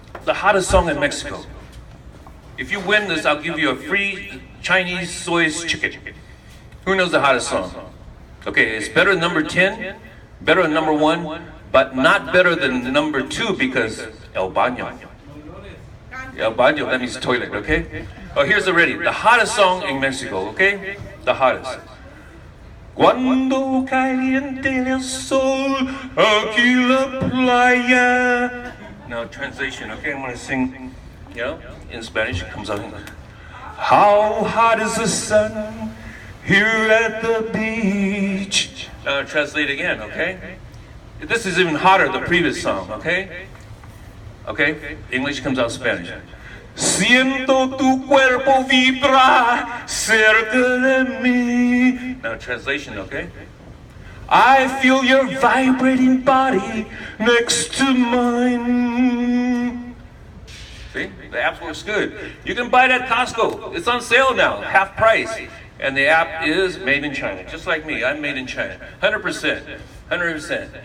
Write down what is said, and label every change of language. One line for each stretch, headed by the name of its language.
English: the hottest song in Mexico? If you win this, I'll give you a free Chinese soy chicken. Who knows the hottest song? Okay, it's better than number 10, better than number 1, but not better than number 2 because El Baño. El Baño, that means toilet, okay? Oh, here's already the hottest song in Mexico, okay? The hottest.
Spanish: Cuando caliente el sol aquí la playa.
English: Now translation, okay? I'm gonna sing, you know, in Spanish. It comes out in how hot is the sun here at the beach? Now translate again, okay? This is even hotter than the previous song, okay? Okay, English comes out Spanish.
Spanish: Siento tu cuerpo vibrar cerca de mí.
English: Now translation, okay? I feel your vibrating body next to mine. See, the app works good. You can buy it at Costco. It's on sale now, half price. And the app is made in China, just like me. I'm made in China, 100%. 100%.